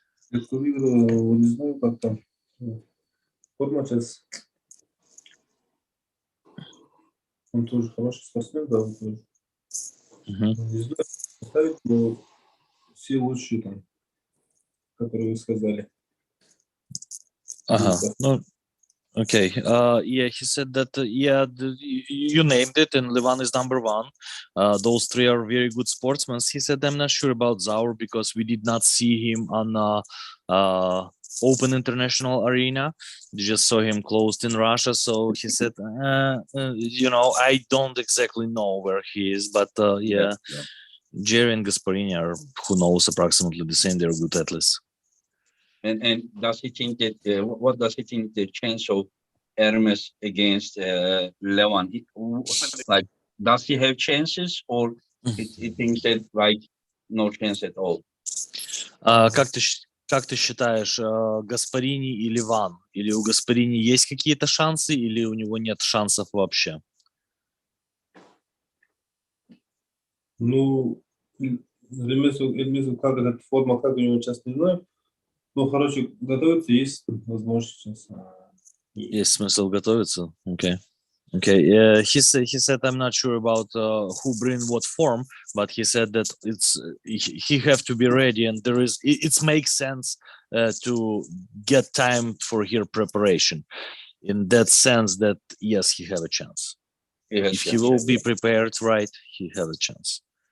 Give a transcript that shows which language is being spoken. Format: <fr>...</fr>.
<ru>Я выиграл, не знаю, как там. Форма сейчас. Он тоже хороший спортсмен, да, он тоже. Не знаю, поставить, но все лучшие там, которые вы сказали. Ну, okay.</ru> <en>Yeah, he said that, you named it, and LaVon is number 1. Those 3 are very good sportsmen. He said, I'm not sure about Zaur because we did not see him on open international arena. We just saw him closed in Russia. So he said, I don't exactly know where he is, but yeah. Jerry and Gasparini are, who knows, approximately the same. They're good athletes. And does he think that what does he think the chance of Hermes against LaVon? Like, does he have chances, or he thinks that like no chance at all?</en> <ru>Как ты считаешь, Гаспарини и LaVon? Или у Гаспарини есть какие-то шансы, или у него нет шансов вообще? Ну, Эльмесу, как эта форма, как у него сейчас, не знаю. Ну, хорошо, готовиться есть возможность сейчас. Есть смысл готовиться? Okay. Okay.</ru> <en>He said I'm not sure about who bring what form, but he said that he have to be ready, and it makes sense to get time for his preparation. In that sense, that yes, he have a chance. If he will be prepared right, he have a chance.</en>